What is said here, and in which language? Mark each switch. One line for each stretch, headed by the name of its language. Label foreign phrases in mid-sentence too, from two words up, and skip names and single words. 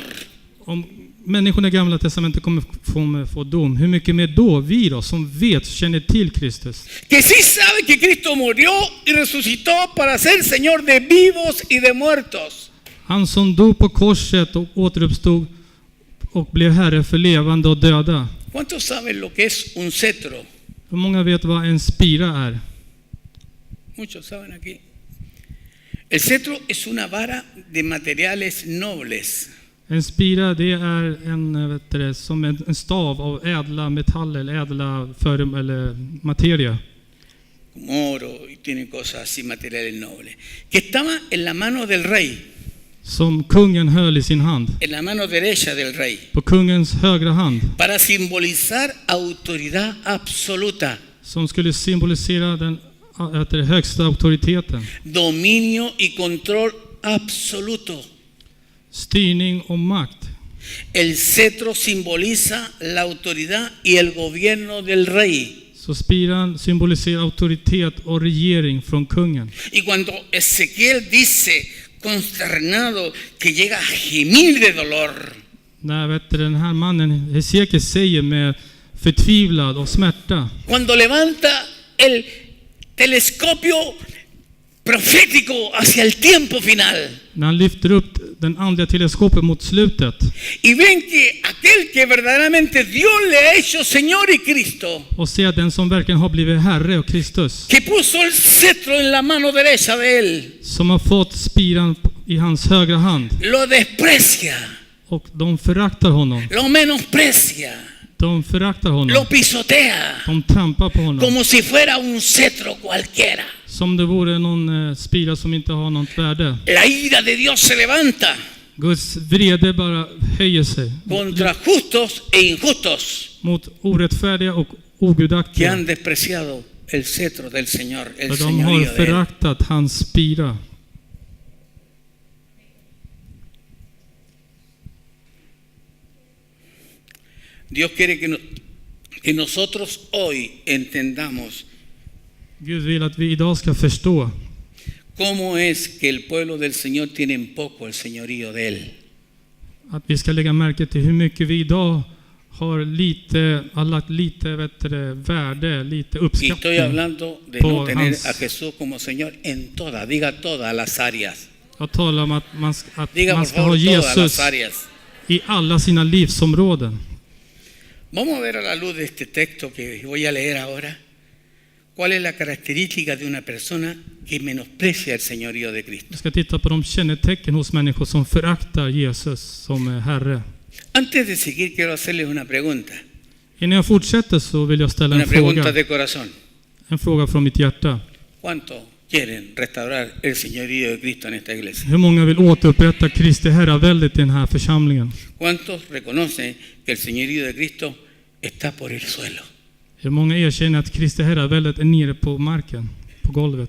Swedish: Om människorna i Gamla Testamentet kommer få dom, hur mycket mer då vi då som vet, känner till Kristus?
Spanish: Que sí sabe que Cristo murió y resucitó para ser Señor de vivos y de muertos.
Swedish: Han som dog på korset och återuppstod och blev herre för levande och döda.
Spanish: ¿Cuántos saben lo que es un cetro?
Swedish: Hur många vet vad en spira är?
Spanish: Muchos saben aquí. El cetro es una vara de materiales nobles.
Swedish: En spira, det är som en stav av ädla metaller eller ädla eller materia.
Spanish: Como oro y tiene cosas así, materiales nobles. Que estaba en la mano del rey.
Swedish: Som kungen höll i sin hand.
Spanish: En la mano derecha del rey.
Swedish: På kungens högra hand.
Spanish: Para simbolizar autoridad absoluta.
Swedish: Som skulle symbolisera den högsta auktoriteten.
Spanish: Dominio y control absoluto.
Swedish: Styrning och makt.
Spanish: El cetro simboliza la autoridad y el gobierno del rey.
Swedish: Så spiran symboliserar auktoritet och regering från kungen.
Spanish: Y cuando Ezequiel dice consternado que llega a gemir de dolor.
Swedish: När den här mannen Hesekiel säger med förtvivlad och smärta.
Spanish: Cuando levanta el telescopio profético hacia el tiempo final.
Swedish: När han lyfter upp den andliga teleskopet mot slutet.
Spanish: y ven que aquel que verdaderamente Dios le ha hecho Señor y Cristo,
Swedish: Och ser den som verkligen har blivit Herre och Kristus.
Spanish: que puso el cetro en la mano derecha de él,
Swedish: Som har fått spiran i hans högra hand.
Spanish: lo desprecia,
Swedish: Och de föraktar honom.
Spanish: lo menosprecia,
Swedish: De föraktar
Spanish: lo
Swedish: honom.
Spanish: pisotea,
Swedish: De trampar på honom.
Spanish: como si fuera un cetro cualquiera.
Swedish: Som det vore någon spira som inte har något värde.
Spanish: La ira de Dios se levanta
Swedish: Guds vrede bara höjer sig.
Spanish: contra justos e injustos
Swedish: Mot orättfärdiga och
Spanish: que
Swedish: ogudaktiga.
Spanish: han despreciado el cetro del Señor, el
Swedish: För de har
Spanish: señorío de él.
Swedish: föraktat hans spira.
Spanish: Dios quiere que nosotros hoy entendamos
Swedish: Gud vill att vi idag ska förstå
Spanish: cómo es que el pueblo del Señor tiene en poco el señorío de él.
Swedish: att vi ska lägga märke till hur mycket vi idag har lagt lite värde, lite
Spanish: Y estoy
Swedish: uppskattning.
Spanish: hablando de Por no tener
Swedish: hans-
Spanish: a Jesús como Señor en todas, diga todas las áreas.
Swedish: Jag talar om att man
Spanish: Diga por
Swedish: ska ha
Spanish: favor todas las
Swedish: Jesus
Spanish: áreas.
Swedish: i alla sina livsområden.
Spanish: Vamos a ver a la luz de este texto que voy a leer ahora. ¿Cuál es la característica de una persona que menosprecia el señorío de Cristo?
Swedish: Vi ska titta på de kännetecken hos människor som föraktar Jesus som är Herre.
Spanish: Antes de seguir quiero hacerles una pregunta.
Swedish: Innan jag fortsätter så vill jag ställa
Spanish: Una
Swedish: en
Spanish: pregunta
Swedish: fråga.
Spanish: de corazón.
Swedish: En fråga från mitt hjärta.
Spanish: ¿Cuántos quieren restaurar el señorío de Cristo en esta iglesia?
Swedish: Hur många vill återupprätta Kristi herraväldet i den här församlingen?
Spanish: ¿Cuántos reconocen que el señorío de Cristo está por el suelo?
Swedish: Hur många erkänner att Kristi herraväldet är nere på marken, på golvet?